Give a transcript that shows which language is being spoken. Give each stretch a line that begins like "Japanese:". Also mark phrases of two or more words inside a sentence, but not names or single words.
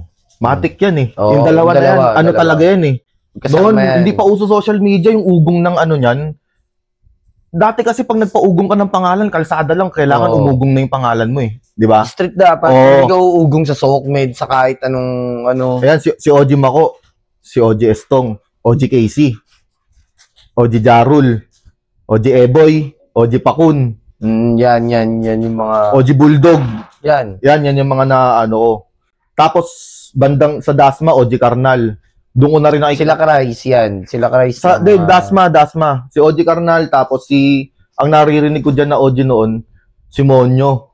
Filipino: Matik yan eh. Yung dalawa na yan. Talaga yan eh. Doon, hindi pa uso
English: social media
Filipino: yung ugong ng niyan. Dati kasi pag nagpaugong ka ng pangalan, kalsada lang, kailangan umugong na yung pangalan mo eh. Di ba? Street dapat. Hindi ka uugong sa SOCMED, sa kahit anong Ayan, si OG Mako. Si OG Estong. OG Casey. OG Jarul. OG Eboy, OG Pakun. Yan yung mga OG Bulldog. Yan yung mga ko. Tapos bandang sa Dasma, OG Karnal. Doon ko na rin nakikita. Sila Christ. Dasma. Si OG Karnal, tapos ang naririnig ko diyan na OG noon, si Monyo.